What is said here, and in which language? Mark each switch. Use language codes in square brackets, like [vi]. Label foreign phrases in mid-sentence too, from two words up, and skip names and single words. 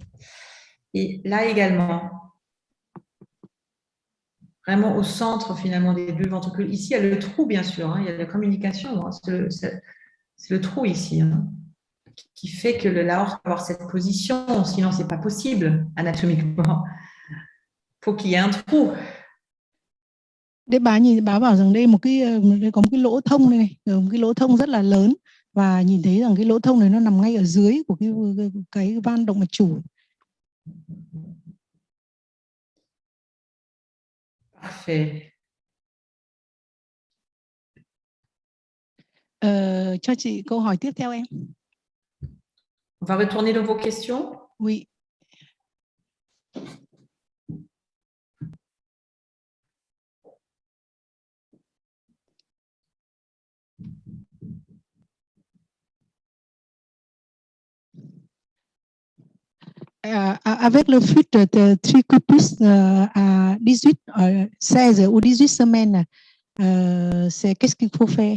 [fr] Et là également, vraiment au centre finalement des deux ventricules. Ici, il y a le trou, bien sûr. Il y a la communication. C'est le trou ici qui fait que l'aorte va avoir cette position. Sinon, ce n'est pas possible anatomiquement. Il faut qu'il y ait un trou. [vi] Đây bà bảo rằng đây có một cái lỗ thông này, một cái lỗ thông rất là lớn, và nhìn thấy rằng cái lỗ thông này nó nằm ngay ở dưới của cái van động mạch chủ. [fr] Parfait. [vi] Cho chị câu hỏi tiếp theo em. [fr] On va retourner dans vos questions. Oui. Avec le flux de tricuspide à 18, 16 ou 18 semaines, c'est qu'est-ce qu'il faut faire?